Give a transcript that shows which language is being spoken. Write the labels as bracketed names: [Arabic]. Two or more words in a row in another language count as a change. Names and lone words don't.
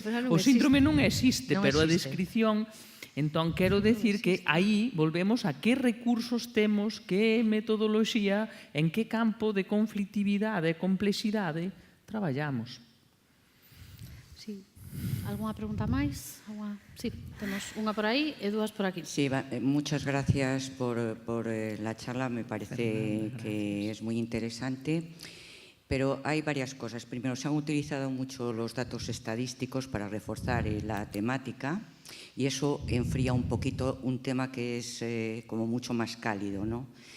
[Galician] O síndrome non existe, pero a descripción. Entón, quero decir que aí volvemos a que recursos temos, que metodoloxía, en que campo de conflictividade e complexidade traballamos. Sí. Algunha pregunta máis? Sí, temos unha por aí e dúas por aquí. [Spanish] Sí, muchas gracias por la charla, me parece que es muy interesante, pero hay varias cosas. Primero, se han utilizado mucho los datos estadísticos para reforzar la temática y eso enfría un poquito un tema que es como mucho más cálido, ¿no?